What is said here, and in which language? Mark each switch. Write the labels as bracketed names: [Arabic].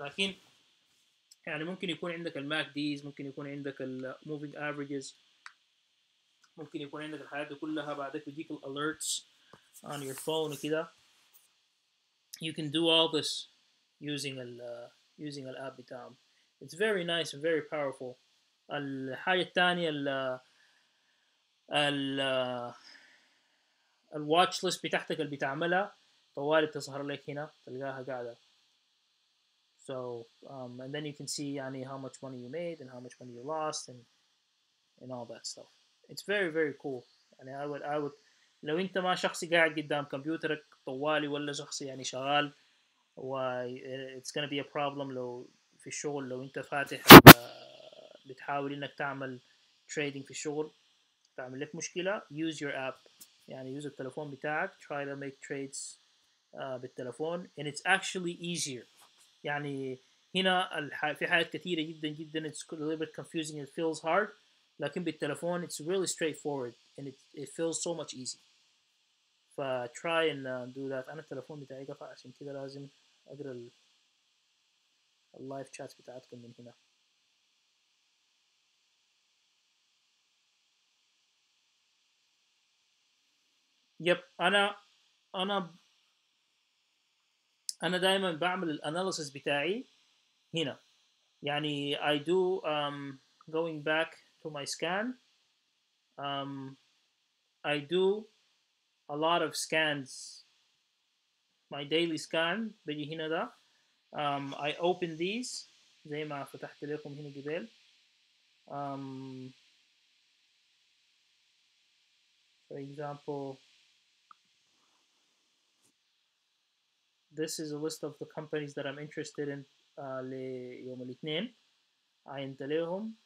[Arabic] لكن يعني ممكن يكون عندك الماك ديز، ممكن يكون عندك الموفينج افريجز، ممكن يكون عندك الحاجات دي كلها. بعدك بيديك [English] alerts on your phone [Arabic] وكده. [English] You can do all this using using [Arabic] الاب بتاعهم. [English] It's very nice and very powerful. [Arabic] الحاجة الثانية ال الواتش ليست بتاعتك اللي بتعملها طوالي بتظهر لك هنا، تلقاها قاعدة. [English] So and then you can see يعني how much money you made and how much money you lost and all that stuff. It's very very cool. [Arabic] يعني [English] I would [Arabic] لو انت ما شخصي قاعد قدام كمبيوترك طوالي ولا شخصي يعني شغال و [English] it's gonna be a problem [Arabic] لو في الشغل، لو انت فاتح بتحاول انك تعمل trading في الشغل تعمل لك مشكلة. [English] use your app يعني use [Arabic] التلفون بتاعك [English] try to make trades [Arabic] بالتلفون [English] and it's actually easier. [Arabic] يعني هنا في حاجات كثيرة جدا جدا [English] it's a little bit confusing, it feels hard. [Arabic] لكن بالتلفون [English] it's really straightforward and it feels so much easy. try and do that. [Arabic] أنا التلفون بتاعي قطع عشان كده لازم أقرأ اللايف شات بتاعتكم من هنا. [English] Yep. [Arabic] أنا أنا دائما بعمل الاناليسيس بتاعي هنا. [English] يعني I do going back to my scan, um, I do a lot of scans. My daily scan [Arabic] بيجي هنا ده. [English] I open these [Arabic] زي ما فتحت لكم هنا قبل. [English] um, for example, this is a list of the companies that I'm interested in [Arabic] ليوم الاثنين. عينت لهم.